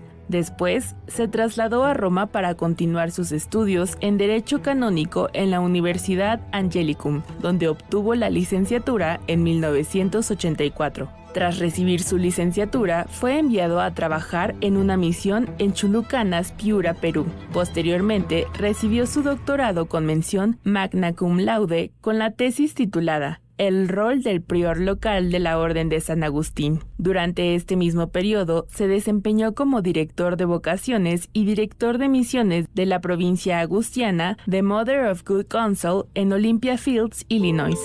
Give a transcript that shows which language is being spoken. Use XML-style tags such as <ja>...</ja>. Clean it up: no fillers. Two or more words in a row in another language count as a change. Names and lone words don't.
<es>Después, se trasladó a Roma para continuar sus estudios en Derecho Canónico en la Universidad Angelicum, donde obtuvo la licenciatura en 1984. Tras recibir su licenciatura, fue enviado a trabajar en una misión en Chulucanas, Piura, Perú. Posteriormente, recibió su doctorado con mención</es> <la>magna cum laude</la> <es>con la tesis titulada El rol del prior local de la Orden de San Agustín. Durante este mismo periodo, se desempeñó como director de vocaciones y director de misiones de la provincia agustiana de Mother of Good Counsel en Olympia Fields, Illinois.</es>